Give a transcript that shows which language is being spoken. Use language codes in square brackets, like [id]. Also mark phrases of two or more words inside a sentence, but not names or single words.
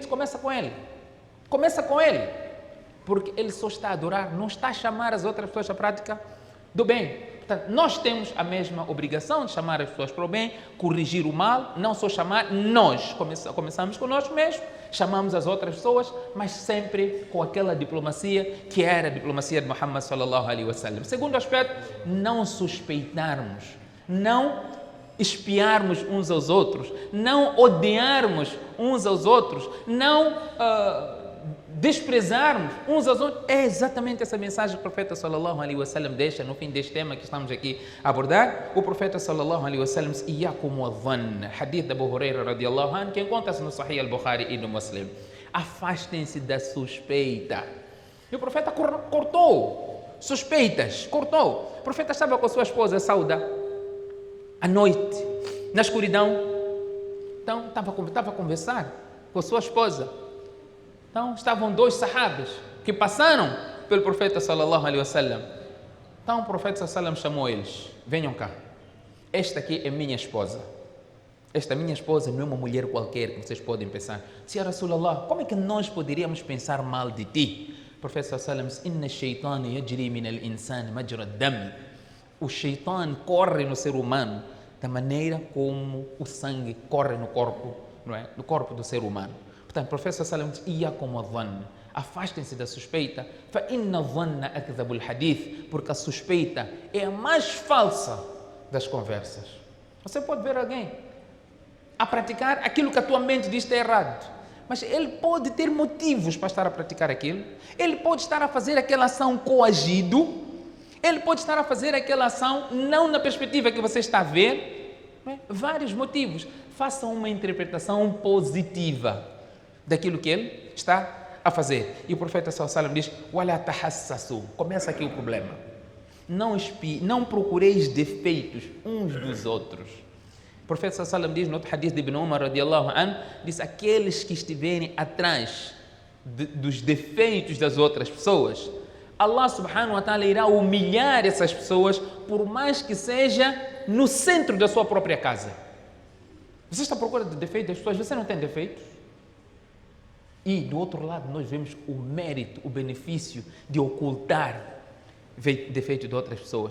[pt] Começa com ele, porque ele só está a adorar, não está a chamar as outras pessoas à prática do bem. Portanto, nós temos a mesma obrigação de chamar as pessoas para o bem, corrigir o mal, não só chamar, nós começamos com nós mesmos, chamamos as outras pessoas, mas sempre com aquela diplomacia que era a diplomacia de Muhammad [ar] صلى الله عليه وسلم. [pt] Segundo aspecto, não suspeitarmos, não espiarmos uns aos outros, não odiarmos uns aos outros, não desprezarmos uns aos outros. É exatamente essa mensagem que o profeta [ar] صلى الله عليه وسلم [pt] deixa no fim deste tema que estamos aqui a abordar. O profeta [ar] صلى الله عليه وسلم [pt] diz: [ar] "إياكم والظن", [pt] hadith de Abu Huraira [ar] رضي الله عنه, [pt] que encontra-se no Sahih al-Bukhari e no Muslim. Afastem-se da suspeita. E o profeta cortou suspeitas, cortou. O profeta estava com a sua esposa Sauda à noite, na escuridão. Então estava a conversar com a sua esposa. Então estavam dois sahabas que passaram pelo profeta [ar] صلى الله عليه وسلم. [pt] Então o profeta [ar] صلى الله عليه وسلم [pt] chamou eles: venham cá, esta aqui é minha esposa. Esta minha esposa não é uma mulher qualquer que vocês podem pensar. [ar] يا رسول الله, [pt] como é que nós poderíamos pensar mal de ti? O profeta [ar] صلى الله عليه وسلم [pt] disse: [ar] إن الشيطان يجري من الإنسان مجرى الدم. [pt] O shaitan corre no ser humano da maneira como o sangue corre no corpo, não é? No corpo do ser humano. Portanto, o profeta [ar] صلى الله عليه وسلم [pt] diz: [ar] إياكم والظن, [pt] afastem-se da suspeita, [ar] فإن الظن أكذب الحديث, [pt] porque a suspeita é a mais falsa das conversas. Você pode ver alguém a praticar aquilo que a tua mente diz que é errado, mas ele pode ter motivos para estar a praticar aquilo, ele pode estar a fazer aquela ação coagido, ele pode estar a fazer aquela ação não na perspectiva que você está a ver, né? Vários motivos. Façam uma interpretação positiva daquilo que ele está a fazer. E o profeta [ar] صلى الله عليه وسلم [pt] diz: [ar] "ولا تحسسوا", [pt] começa aqui o problema. Não procureis defeitos uns dos outros. O profeta [ar] صلى الله عليه وسلم [pt] diz no outro hadith de Ibn Umar [ar] رضي الله عنه, [pt] diz: aqueles que estiverem atrás dos defeitos das outras pessoas, Allah [ar] سبحانه وتعالى [pt] irá humilhar essas pessoas, por mais que seja no centro da sua própria casa. Você está à procura de defeitos das pessoas, você não tem defeitos? E do outro lado nós vemos o mérito, o benefício de ocultar defeitos de outras pessoas.